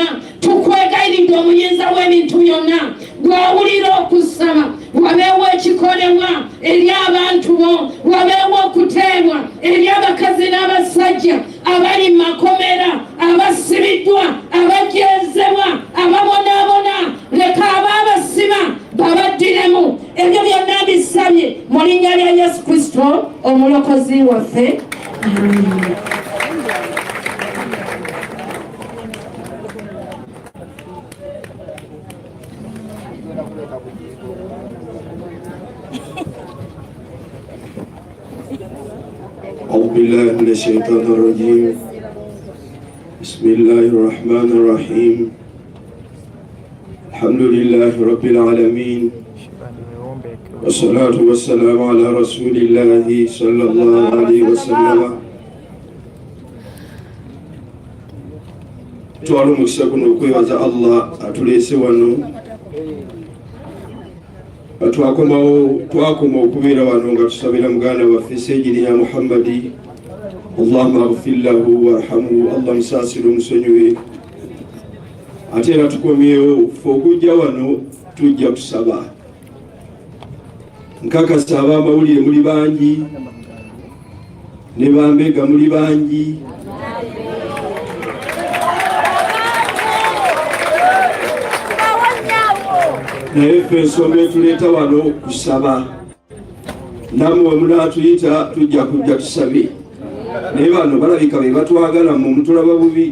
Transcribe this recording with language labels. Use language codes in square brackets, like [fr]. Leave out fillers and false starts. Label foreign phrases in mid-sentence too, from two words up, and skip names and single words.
[lg] Tukwegayiridde omuyinza w'ebintu byonna, gw'awulira okusaba, wabeewo ekikolebwa eri abantu bo, wabeewo okuteebwa eri abakazi n'abasajja abali mu makomera, abasibiddwa, abajeezebwa, ababonaabona. Leka abaabasiba babaddiremu. Ebyo byonna bisabye mu linnya lya Yesu Kristo omulokozi waffe. [ar] أعوذ بالله من الشيطان الرجيم. بسم الله الرحمن الرحيم. الحمد لله رب العالمين، والصلاة والسلام على رسول الله صلى الله عليه وسلم. [lg] Twala omukisa guno okwebaza Allah atuleese wano, twakoma okubeera wano nga tusabira muganda waffe Sayyidi ya Muhammadi. [ar] Allahumma ighfir lahu warhamhu, [lg] Allah musaasire omusonyiwe. Ate era tukomyewo ffe okujja wano tujja kusaba. Nkakasa ab'amawulire muli bangi, ne bambega muli bangi. Naye ffe ensonga etuleeta wano kusaba, nammwe munaatuyita tujja kujja tusabe, naye bano balabika be batwagala mu mutulaba bubi.